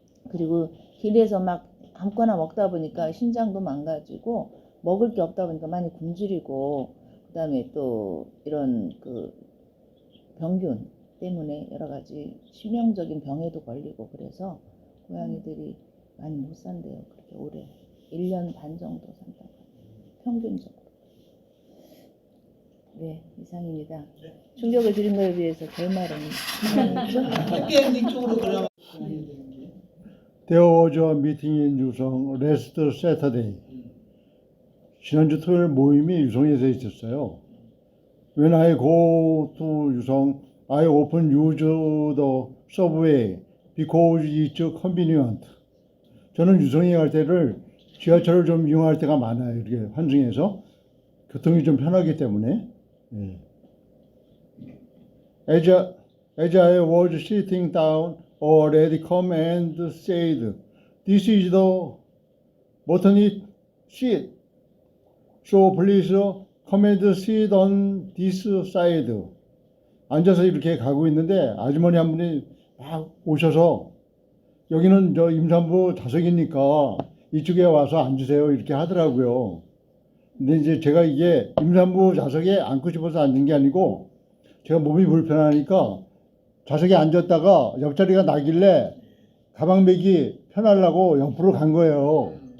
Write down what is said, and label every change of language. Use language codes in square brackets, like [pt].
[ko] 그리고 길에서 막 아무거나 먹다 보니까 신장도 망가지고 먹을 게 없다 보니까 많이 굶주리고 그다음에 또 이런 그 병균 때문에 여러 가지 치명적인 병에도 걸리고 그래서 고양이들이 많이 못 산대요. 그렇게 오래 1년 반 정도 산다고 평균적으로. 네, 이상입니다. 충격을 드린 거에 비해서 결말은 해피엔딩 쪽으로 그러면 [en] There was a meeting in 유성 last Saturday. [ko] 지난주 토요일 모임이 유성에서 있었어요. [en] When I go to 유성, I often use the subway because it's convenient. [ko] 저는 유성에 갈 때를 지하철을 좀 이용할 때가 많아요. 이렇게 환승해서 교통이 좀 편하기 때문에. 예. [en] As I was sitting down, a lady come and said, "This is the maternity seat. So please come and sit on this side." [ko] 앉아서 이렇게 가고 있는데 아주머니 한 분이 막 오셔서 여기는 저 임산부 좌석이니까 이쪽에 와서 앉으세요 이렇게 하더라고요. 근데 이제 제가 이게 임산부 좌석에 앉고 싶어서 앉은 게 아니고 제가 몸이 불편하니까 좌석에 앉았다가 옆자리가 나길래 가방 메기 편하려고 옆으로 간 거예요.